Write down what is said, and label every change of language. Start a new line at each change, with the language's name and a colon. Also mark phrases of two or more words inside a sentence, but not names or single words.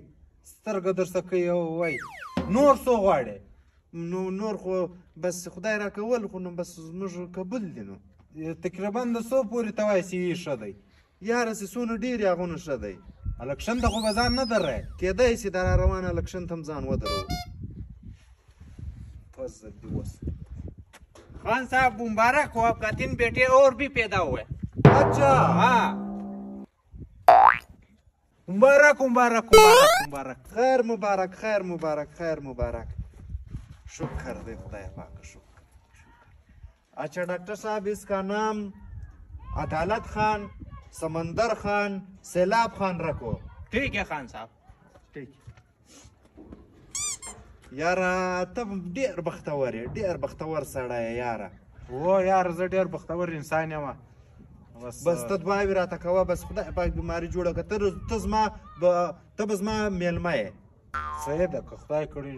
Pashto: سترګه درڅه کوي. وایي نور څو غواړې؟ نو نور خو بس خدای را کول، خو نو بس زموږ قبول دي. نو تقریبا د څو پورې ته وایي چې ښه دی؟ یاره چې څونه ډېر یې هغونه ښه دی. الکشن ته خو به ځان نه درې؟ کېدی سي دا را روان الکشن ته هم ځان ودرو.
Urdu: خان صاحب مبارک ہو، آپ کا 3 بیٹے اور بھی پیدا ہوئے. अच्छा हाँ, مبارک مبارک مبارک مبارک. خیر مبارک، خیر مبارک، خیر مبارک.
Pashto: شکر دے خدای پاک، شکر.
Urdu: اچھا ڈاکٹر صاحب، اس کا نام عدالت خان، سمندر خان، سیلاب خان رکھو. ٹھیک ہے خان صاحب، ٹھیک.
Pashto: یاره ته ډېر بختور یې، ډېر بختور سړی یې یاره. و یاره زه ډېر بختور انسان یم. بس ته دعاوې راته کوه. بس خدای پاک بیماري جوړه کړه. ته به زما میلمه یې. صحیح ده، که خدای کړي